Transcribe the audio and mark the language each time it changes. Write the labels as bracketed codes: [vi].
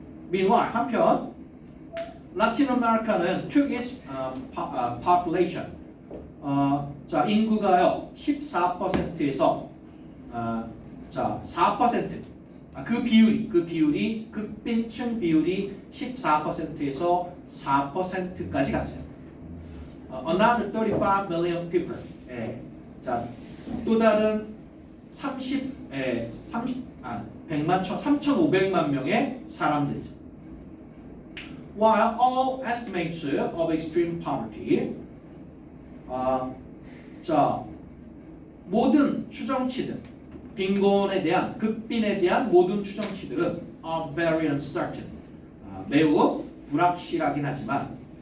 [ko] Meanwhile, 한편 라틴 아메리카는 [en] to its population [ko] 자 인구가요 14%에서 자 4% 그 비율이 극빈층 비율이 14%에서 4%까지 갔어요. [en] Another 35 million people. [ko] 자, 또 다른 3,500만 명의 사람들이죠. [en] While all estimates of extreme poverty, [ko] 자, 모든 추정치들, 빈곤에 대한, 극빈에 대한 모든 추정치들은 [en] are very uncertain, [ko] 매우 불확실하긴 하지만